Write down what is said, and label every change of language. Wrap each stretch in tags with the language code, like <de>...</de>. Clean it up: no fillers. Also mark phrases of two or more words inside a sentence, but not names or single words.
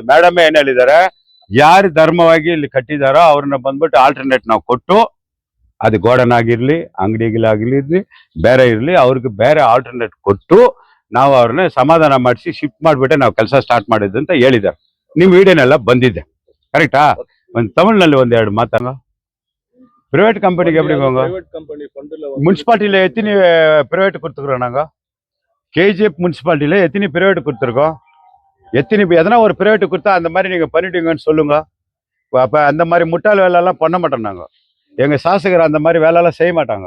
<kn>ಮೇಡಮೇ ಏನ್ ಹೇಳಿದ್ದಾರೆ, ಯಾರು ಧರ್ಮವಾಗಿ ಇಲ್ಲಿ ಕಟ್ಟಿದಾರೋ ಅವ್ರನ್ನ ಬಂದ್ಬಿಟ್ಟು ಆಲ್ಟರ್ನೇಟ್ ನಾವು ಕೊಟ್ಟು, ಅದು ಗೋಡನ್ ಆಗಿರ್ಲಿ, ಅಂಗಡಿಗಳಾಗಿರ್ಲಿ, ಬೇರೆ ಇರ್ಲಿ, ಅವ್ರಿಗೆ ಬೇರೆ ಆಲ್ಟರ್ನೇಟ್ ಕೊಟ್ಟು ನಾವು ಅವ್ರನ್ನ ಸಮಾಧಾನ ಮಾಡಿಸಿ ಶಿಫ್ಟ್ ಮಾಡ್ಬಿಟ್ಟೆ ನಾವು ಕೆಲಸ ಸ್ಟಾರ್ಟ್ ಮಾಡಿದ್ದು ಅಂತ ಹೇಳಿದ್ದಾರೆ. ನಿಮ್ ವಿಡಿಯೋನೆಲ್ಲ ಬಂದಿದೆ, ಕರೆಕ್ಟಾ? ಒಂದು ತಮಿಳ್ನಲ್ಲಿ ಒಂದೆರಡು ಮಾತಾಡ. ಪ್ರೈವೇಟ್ ಕಂಪನಿಗೆ</kn> <ta>எப்படி போங்க? முனிசிபாலிட்டியில எத்தனை பிரைவேட் கொடுத்துக்கிறோம் நாங்க? கேஜிஎஃப் முனிசிபாலிட்டியில எத்தனை பிரைவேட் கொடுத்துருக்கோம்? எத்தனை எதனா ஒரு பிரைவேட் கொடுத்தா அந்த மாதிரி நீங்க பண்ணிட்டீங்கன்னு சொல்லுங்க. அப்ப அந்த மாதிரி முட்டாள் வேலை எல்லாம் பண்ண மாட்டோம் நாங்க. எங்க சாசகர் அந்த மாதிரி வேலை எல்லாம் செய்ய மாட்டாங்க.</ta>